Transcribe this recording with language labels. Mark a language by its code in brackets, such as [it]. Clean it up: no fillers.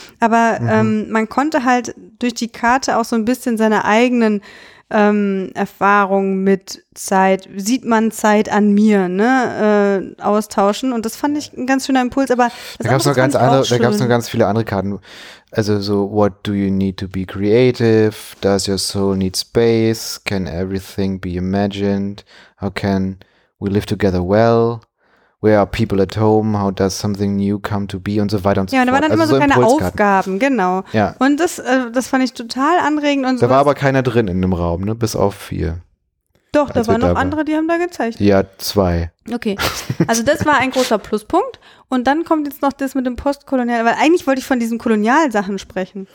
[de] Aber man konnte halt durch die Karte auch so ein bisschen seine eigenen Erfahrungen mit Zeit, sieht man Zeit an mir, ne, austauschen. Und das fand ich ein ganz schöner Impuls. Aber da gab es noch ganz viele andere Karten. [en] Also so, what do you need to be creative? Does your soul need space? Can everything be imagined? How can we live together well? Where are people at home? How does something new come to be? [de] Und so weiter und so fort. Ja, da waren dann also immer so kleine Impulskarten. Aufgaben, genau. Ja. Und das fand ich total anregend. Und da war aber keiner drin in dem Raum, ne? Bis auf 4. Doch, da waren noch andere, die haben da gezeichnet. Ja, 2. Okay, also das war ein großer Pluspunkt. Und dann kommt jetzt noch das mit dem Postkolonial, weil eigentlich wollte ich von diesen Kolonialsachen sprechen.